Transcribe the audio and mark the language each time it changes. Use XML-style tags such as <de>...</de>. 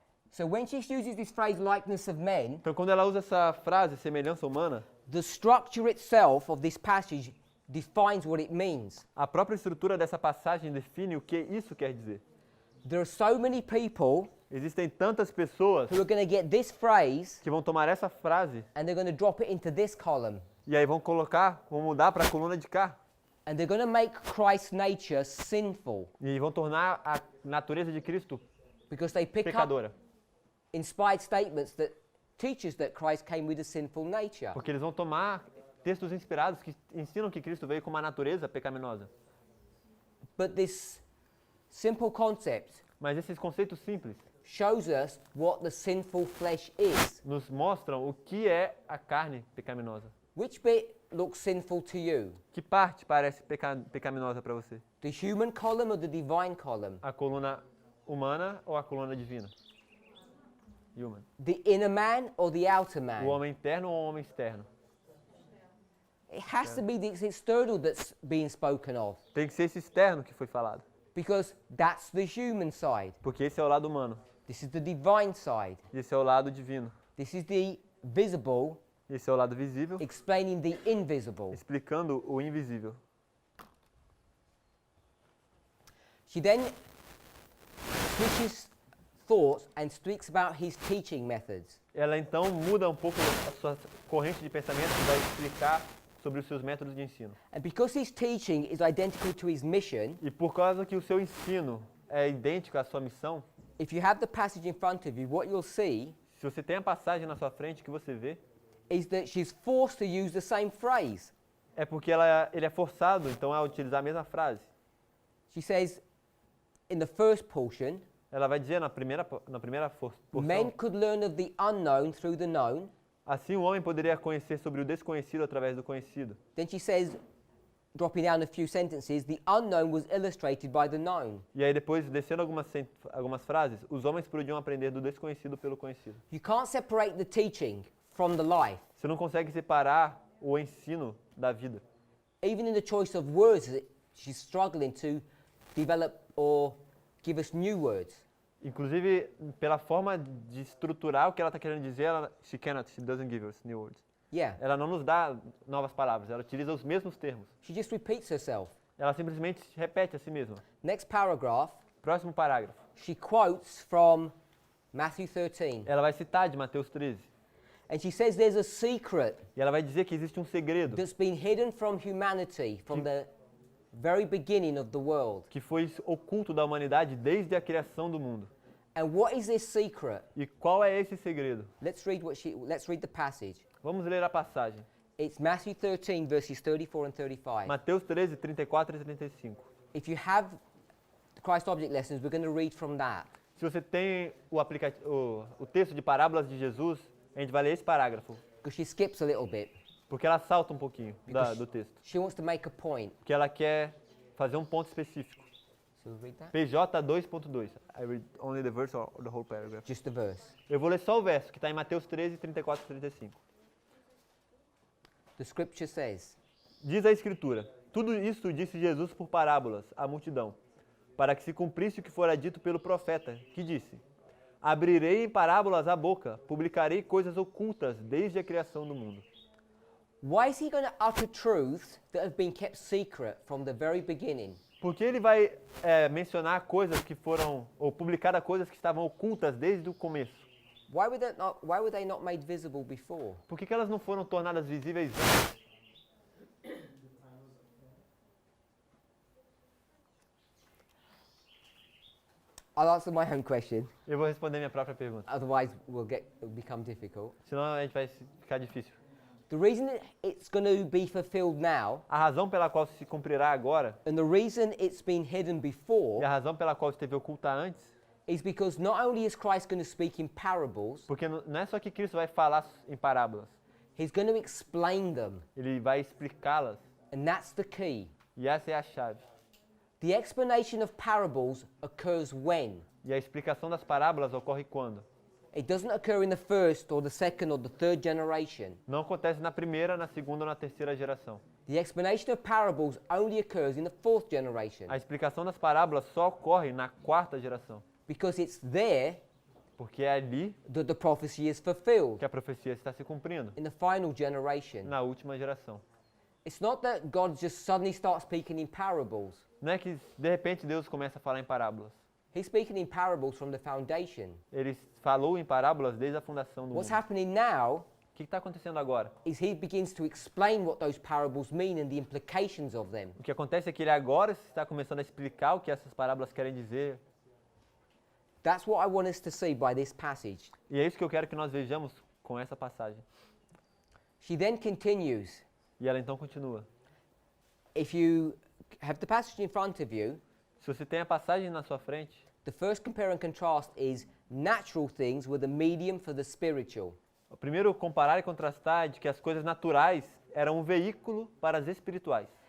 <en>So when she uses this phrase likeness of men,</en> <pt>Então, quando ela usa essa frase, semelhança humana,</pt> <en>the structure itself of this passage defines what it means.</en> <pt>a própria estrutura dessa passagem define o que isso quer dizer.</pt> <en>There are so many people</en> <pt>Existem tantas pessoas</pt> <en>who are going to get this phrase</en> <pt>que vão tomar essa frase</pt> <en>and they're going to drop it into this column.</en> <pt>e aí vão mudar para a coluna de cá.</pt> <en>And they're going to make Christ's nature sinful</en> <pt>E vão tornar a natureza de Cristo</pt> <en>because they pick up</en> <pt>pecadora.</pt> <en>inspired statements that teach us that Christ came with a sinful nature.</en> <pt>Porque eles vão tomar textos inspirados que ensinam que Cristo veio com uma natureza pecaminosa.</pt> <en>But this simple concept</en> <pt>Mas esses conceitos simples</pt> <en>shows us what the sinful flesh is.</en> <pt>nos mostram o que é a carne pecaminosa.</pt> <en>Which bit looks sinful to you?</en> <pt>Que parte parece pecaminosa para você?</pt> <en>The human column or the divine column?</en> <pt>A coluna humana ou a coluna divina?</pt> <en>Human. The inner man or the outer</en> <pt>O</pt> <en>man?</en> <pt>homem interno ou o homem externo?</pt> <en>It has to be the external that's being spoken of</en> <pt>Tem que ser esse externo que foi falado.</pt> <en>because that's the human side.</en> <pt>Porque esse é o lado humano.</pt> <en>This is the divine side.</en> <pt>E esse é o lado divino.</pt> <en>This is the visible</en> <pt>Esse é o lado visível,</pt> <en>explaining the invisible.</en> <pt>explicando o invisível.</pt> <en>She then switches thoughts and speaks about his teaching methods.</en> <pt>Ela então muda um pouco a sua corrente de pensamento e vai explicar sobre os seus métodos de ensino.</pt> <en>And because his teaching is identical to his mission,</en> <pt>E por causa que o seu ensino é idêntico à sua missão,</pt> <en>if you have the passage in front of you, what you'll see</en> <pt>se você tem a passagem na sua frente que você vê,</pt> <en>is that she's forced to use the same phrase.</en> <pt>é porque ele é forçado então a utilizar a mesma frase.</pt> <en>She says in the first portion,</en> <pt>Ela vai dizer na primeira</pt> <en>men</en> <pt>porção,</pt> <en>could learn of the unknown through the known.</en> <pt>assim o homem poderia conhecer sobre o desconhecido através do conhecido.</pt> <en>Then she says, dropping down a few sentences, the unknown was illustrated by the known.</en> <pt>E aí depois, descendo algumas frases, os homens podiam aprender do desconhecido pelo conhecido.</pt> <en>You can't separate the teaching from the life.</en> <pt>Você não consegue separar o ensino da vida.</pt> <en>Even in the choice of words, she's struggling to develop or give us new words.</en> <pt>Inclusive, pela forma de estruturar o que ela está querendo dizer,</pt> <en>she doesn't give us new words. Yeah,</en> <pt>Ela não nos dá novas palavras, ela utiliza os mesmos termos.</pt> <en>she just repeats herself.</en> <pt>Ela simplesmente repete a si mesma.</pt> <en>Next paragraph,</en> <pt>Próximo parágrafo.</pt> <en>she quotes from Matthew 13.</en> <pt>Ela vai citar de Mateus 13.</pt> <en>And she says there's a secret</en> <pt>E ela vai dizer que existe um segredo</pt> <en>that's been hidden from humanity from the very beginning of the world.</en> <pt>que foi oculto da humanidade desde a criação do mundo.</pt> <en>And what is this secret?</en> <pt>E qual é esse segredo?</pt> <en>Let's read the passage.</en> <pt>Vamos ler a passagem.</pt> <en>It's Matthew 13 verses 34 and 35.</en> <pt>Mateus 13, 34 e 35.</pt> <en>If you have the Christ Object Lessons, we're going to read from that.</en> <pt>Se você tem o texto de parábolas de Jesus, a gente vai ler esse parágrafo,</pt> <en>Because she skips a little bit.</en> <pt>porque ela salta um pouquinho do texto.</pt> <en>She wants to make a point.</en> <pt>Porque ela quer fazer um ponto específico.</pt> <en>So we'll read that? PJ 2.2. I read only the verse or the whole paragraph. Just the verse.</en> <pt>Eu vou ler só o verso, que está em Mateus 13, 34 e 35.</pt> <en>The scripture says,</en> <pt>Diz a Escritura, tudo isso disse Jesus por parábolas à multidão, para que se cumprisse o que fora dito pelo profeta, que disse, abrirei em parábolas a boca, publicarei coisas ocultas desde a criação do mundo.</pt> <en>why is he going to utter truths that have been kept secret from the very beginning?</en> <pt>Porque ele vai mencionar coisas que foram, ou publicar coisas que estavam ocultas desde o começo.</pt> <en>Why were they not made visible before?</en> <pt>Por que elas não foram tornadas visíveis antes?</pt> <en>I'll answer my own question,</en> <pt>Eu vou responder minha própria pergunta,</pt> <en>otherwise it'll become difficult.</en> <pt>senão a gente vai ficar difícil.</pt> <en>The reason it's going to be fulfilled now,</en> <pt>A razão pela qual se cumprirá agora,</pt> <en>and the reason it's been hidden</en> <pt>e</pt> <en>before,</en> <pt>a razão pela qual esteve oculta antes,</pt> <en>is because not only is Christ going to speak in parables,</en> <pt>porque não é só que Cristo vai falar em parábolas,</pt> <en>he's going to explain them,</en> <pt>ele vai explicá-las,</pt> <en>and that's the key.</en> <pt>e essa é a chave.</pt> <en>The explanation of parables occurs when?</en> <pt>E a explicação das parábolas ocorre quando?</pt> <en>It doesn't occur in the first or the second or the third generation.</en> <pt>Não acontece na primeira, na segunda ou na terceira geração.</pt> <en>The explanation of parables only occurs in the fourth generation</en> <pt>A explicação das parábolas só ocorre na quarta geração,</pt> <en>because it's there</en> <pt>porque é ali</pt> <en>that the prophecy is fulfilled</en> <pt>que a profecia está se cumprindo,</pt> <en>in the final generation.</en> <pt>na última geração.</pt> <en>It's not that God just suddenly starts speaking in parables.</en> <pt>Não é que de repente Deus começa a falar em parábolas.</pt> <en>He's speaking in parables from the foundation.</en> <pt>Ele falou em parábolas desde a fundação do</pt> <en>What's</en> <pt>mundo.</pt> <en>happening now</en> <pt>O que está acontecendo agora?</pt> <en>is he begins to explain what those parables mean and the implications of them.</en> <pt>O que acontece é que ele agora está começando a explicar o que essas parábolas querem dizer.</pt> <en>That's what I want us to see by this passage.</en> <pt>E é isso que eu quero que nós vejamos com essa passagem.</pt> <en>She then continues.</en> <pt>E ela então continua.</pt> <en>If you have the passage in front of you,</en> <pt>Se você tem a passagem na sua frente,</pt> <en>the first compare and contrast is natural things with a medium for the spiritual.</en> <pt>o primeiro comparar e contrastar é de que as coisas naturais eram um veículo para as espirituais.</pt>